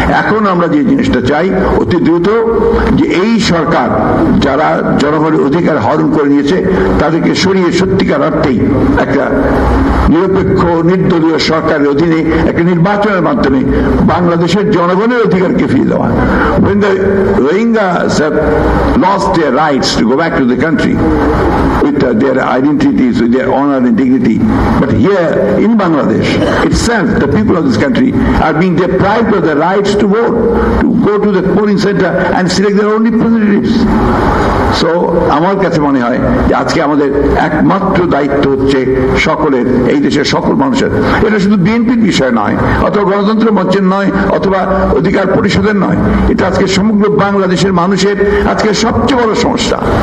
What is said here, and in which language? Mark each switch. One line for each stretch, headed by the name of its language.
Bangla: এখন আমরা যে জিনিসটা চাই অতি দ্রুত যে এই সরকার যারা জনগণের অধিকার হরণ করে নিয়েছে তাদেরকে সরিয়ে সত্যিকার অর্থেই একটা নিরপেক্ষ নির্দলীয় সরকারের অধীনে একটা নির্বাচনের মাধ্যমে বাংলাদেশের জনগণের অধিকারকে ফিরিয়ে দেওয়া।
English: When the Rohingyas have lost their rights to go back to the country with their identities, with their honor and dignity, but here in Bangladesh itself, the people of this country are being deprived of the rights to vote, to go to the polling center and select their own representatives.
Bangla: So আমার কাছে মনে হয় যে আজকে আমাদের একমাত্র দায়িত্ব হচ্ছে সকলের, এই দেশের সকল মানুষের। এটা শুধু বিএনপির বিষয় নয়, অথবা গণতন্ত্র মঞ্চের নয়, অথবা অধিকার পরিষদের নয়, এটা আজকে সমগ্র বাংলাদেশের মানুষের আজকে সবচেয়ে বড় সমস্যা।